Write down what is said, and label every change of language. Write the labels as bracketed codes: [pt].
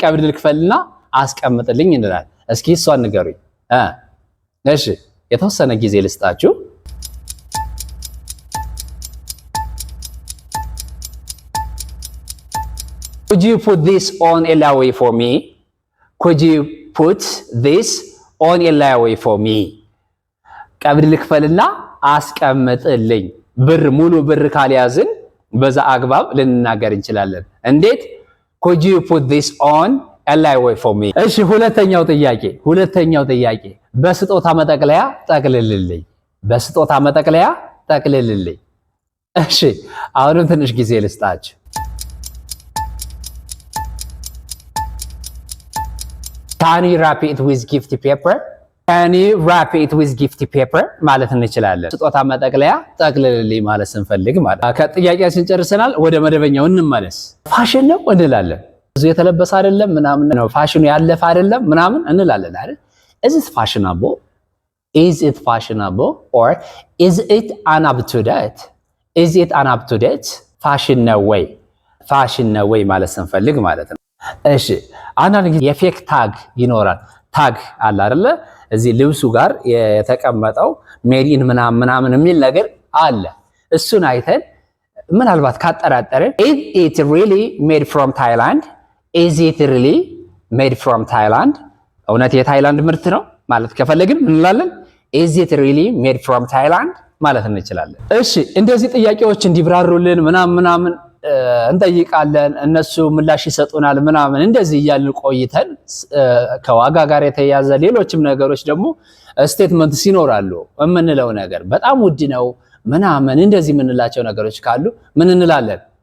[am] ቀብድ ልክፈልና አስቀምጥልኝ እንላለን። እስኪ እሷን ንገሩኝ። እሺ የተወሰነ ጊዜ ልስጣችሁ። [en] Could you put this on a layaway for me? Could you put this on a layaway for me? [am] ቀብድ ልክፈልና አስቀምጥልኝ። ብር ሙሉ ብር ካልያዝን በዛ አግባብ ልንናገር እንችላለን። እንዴት? [en] Could you put this on a layaway for me? [am] እሺ ሁለተኛው ጥያቄ በስጦታ መጠቅለያ ጠቅልልልኝ። በስጦታ መጠቅለያ ጠቅልልልኝ። እሺ አሁንም ትንሽ ጊዜ ልስጣችሁ። [en] Can you wrap it with gift paper? Can you wrap it with gift paper [am] ማለት እንችላለን። ስጦታ መጠቅለያ ጠቅልልልኝ ማለት ስንፈልግ ማለት። ከጥያቄያችን ጨርሰናል። ወደ መደበኛው እንመለስ። ፋሽን ነው እንላለን። ብዙ የተለበሰ አይደለም ምናምን ነው፣ ፋሽኑ ያለፈ አይደለም ምናምን እንላለን አይደል? [en] Is it fashionable? Is it fashionable or is it an up to date? Is it an up to date? [am] ፋሽን ነው ወይ? ፋሽን ነው ወይ ማለት ስንፈልግ ማለት ነው። እሺ አንዳንድ ጊዜ የፌክ ታግ ይኖራል። ታግ አለ አይደለ? እዚህ ልብሱ ጋር የተቀመጠው ሜዲን ምናምን የሚል ነገር አለ። እሱን አይተን ምናልባት ካጠራጠርን [en] is it really made from Thailand? Is it really made from Thailand? [am] እውነት የታይላንድ ምርት ነው ማለት ከፈለግን ምን እንላለን? [en] Is it really made from Thailand [am] ማለት እንችላለን። እሺ እንደዚህ ጥያቄዎች እንዲብራሩልን ምናምን እንጠይቃለን። እነሱ ምላሽ ይሰጡናል ምናምን እንደዚህ እያልን ቆይተን ከዋጋ ጋር የተያያዘ ሌሎችም ነገሮች ደግሞ ስቴትመንትስ ይኖራሉ። የምንለው ነገር በጣም ውድ ነው ምናምን እንደዚህ የምንላቸው ነገሮች ካሉ ምን እንላለን?